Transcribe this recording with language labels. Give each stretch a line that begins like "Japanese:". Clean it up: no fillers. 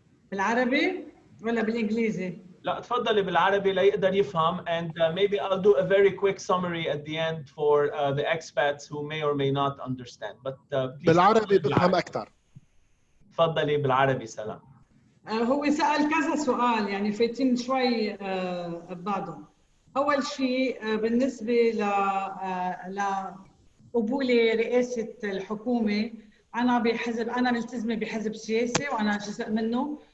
Arabic: بالعربي ولا بالانجليزي؟ لا تفضلي بالعربي ليقدر يفهم
English: and maybe I'll do a very quick summary at the end for the expats who may or may not understand but please.
Arabic: بالعربي بفهم أكثر. تفضلي بالعربي. سلام. هو سأل كذا سؤال يعني فايتين شوي ببعضهم. أول شيء بالنسبة لقبول رئاسة الحكومة، أنا ملتزمة بحزب سياسي وأنا جزء منه.